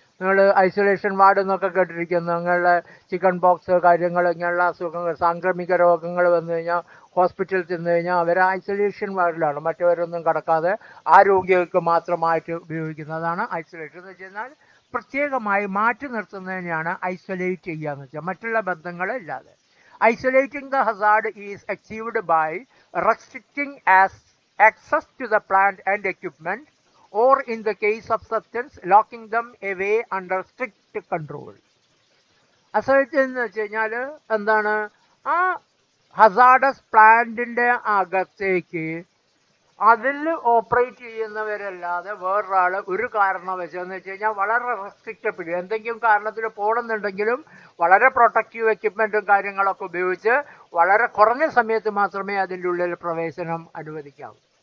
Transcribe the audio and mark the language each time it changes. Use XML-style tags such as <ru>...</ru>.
<ml>നിങ്ങൾ isolation ward എന്നൊക്കെ കേട്ടിരിക്കുന്നു. നിങ്ങളുടെ ചിക്കൻ പോക്സ് കാര്യങ്ങൾ ഇങ്ങനെയുള്ള അസുഖങ്ങൾ, സാംക്രമിക രോഗങ്ങൾ വന്നു കഴിഞ്ഞാൽ ഹോസ്പിറ്റലിൽ ചെന്ന് കഴിഞ്ഞാൽ അവർ ഐസൊലേഷൻ വാർഡിലാണ്, മറ്റവരൊന്നും കടക്കാതെ ആ രോഗികൾക്ക് മാത്രമായിട്ട് ഉപയോഗിക്കുന്നതാണ് ഐസൊലേഷൻ എന്ന് വെച്ച് കഴിഞ്ഞാൽ പ്രത്യേകമായി മാറ്റി നിർത്തുന്നതിനെയാണ് ഐസൊലേറ്റ് ചെയ്യുക എന്ന് വെച്ചാൽ, മറ്റുള്ള ബന്ധങ്ങളില്ലാതെ.</ml> <en>Isolating the hazard is achieved by restricting access to the plant and equipment, or in the case of substance, locking them away under strict control.</en> <ml>Isolate എന്ന് വെച്ച് കഴിഞ്ഞാൽ എന്താണ്? ആ ഹസാർഡസ് പ്ലാന്റിൻ്റെ അകത്തേക്ക് അതിൽ ഓപ്പറേറ്റ് ചെയ്യുന്നവരല്ലാതെ വേറൊരാൾ ഒരു കാരണവശാലെന്ന് വെച്ച് കഴിഞ്ഞാൽ വളരെ റെസ്ട്രിക്റ്റഡ്, എന്തെങ്കിലും കാരണത്തിൽ പോകണമെന്നുണ്ടെങ്കിലും വളരെ പ്രൊട്ടക്റ്റീവ് എക്യുപ്മെൻറ്റും കാര്യങ്ങളൊക്കെ ഉപയോഗിച്ച് വളരെ കുറഞ്ഞ സമയത്ത് മാത്രമേ അതിൻ്റെ ഉള്ളിൽ പ്രവേശനം അനുവദിക്കാവൂ.</ml>